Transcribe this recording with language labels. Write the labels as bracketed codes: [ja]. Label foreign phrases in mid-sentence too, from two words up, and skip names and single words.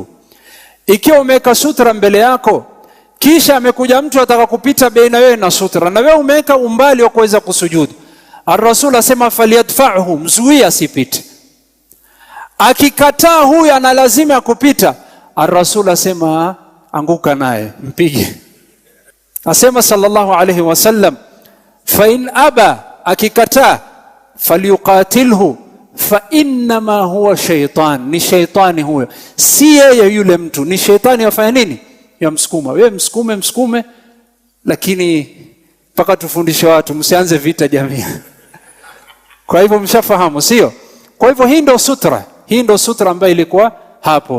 [sw] Ikiwa umeweka sutra mbele yako, kisha amekuja mtu ataka kupita baina wewe na sutra, na wewe umeweka umbali wa kuweza kusujudu, Ar-Rasul asema falyadfa'hu, mzuia asipite. Akikataa huyu ana lazima ya kupita, Ar-Rasul asema anguka naye, mpige. [ar] Asema صلى الله عليه وسلم فإن أبى, akikataa, فليقاتله فإنما هو شيطان, [sw] ni shaytani huyo, si yeye yule mtu, ni shaytani. Afanya nini? Ya msukuma. Wewe msukume, lakini mpaka tufundishe watu msianze vita jamii. Kwa hivyo mshafahamu, sio? Kwa hivyo hii ndio sutra ambayo ilikuwa hapo.